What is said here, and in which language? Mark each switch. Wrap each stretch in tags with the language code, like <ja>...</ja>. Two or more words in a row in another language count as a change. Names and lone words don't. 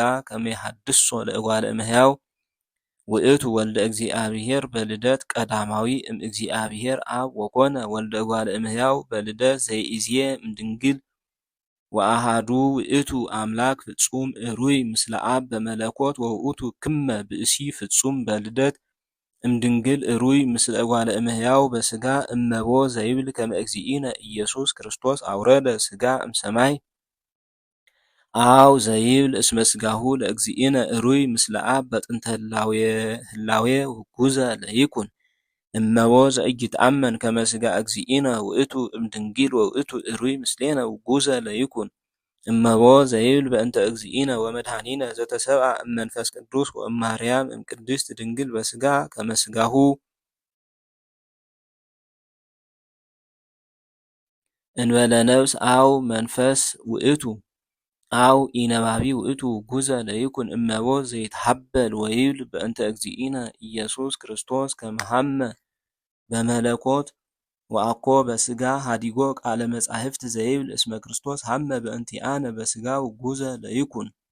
<gez>ከመ ይሐድሶ ለእጓለ እመሕያው ውእቱ ወልደ እግዚአብሔር በልደት ቀዳማዊ እምእግዚአብሔር አብ ወኮነ ወልደ እጓለ እመሕያው በልደት ዘይእዜ እምድንግል ወአሃዱ ውእቱ አምላክ ፍጹም እሩይ ምስለ አብ በመለኮት ወውእቱ ክመ ብእሲ ፍጹም በልደት እምድንግል እሩይ ምስለ እጓለ እመሕያው በሥጋ እመቦ ዘይብል ከመ እግዚእነ ኢየሱስ ክርስቶስ አውረደ ሥጋ እምሰማይ አው ዘይብል እስመ ሥጋሁ ለእግዚእነ እሩይ ምስለ አብ በጥንተ ህላዌ ውጉዘ ለይኩን እመቦ ዘኢይትአመን ከመ ሥጋ እግዚእነ ውእቱ እምድንግል ወውእቱ እሩይ ምስሌነ ውጉዘ ለይኩን እመቦ ዘይብል በእንተ እግዚእነ ወመድኃኒነ ዘተሰብአ እመንፈስ ቅዱስ ወእማርያም እምቅድስት ድንግል በሥጋ ከመ ሥጋሁ እንበለ ነብስ አው መንፈስ ውእቱ አው ኢነባቢ ውእቱ ውጉዘ ለይኩን እመቦ ዘይትሐበል ወይብል በእንተ እግዚእነ ኢየሱስ ክርስቶስ ከመ ሀመ በመለኮት ወአኮ በሥጋ ሀዲጎ ቃለ መጻሕፍት ዘይብል እስመ ክርስቶስ ሀመ በእንቲአነ በሥጋ ውጉዘ ለይኩን።</gez>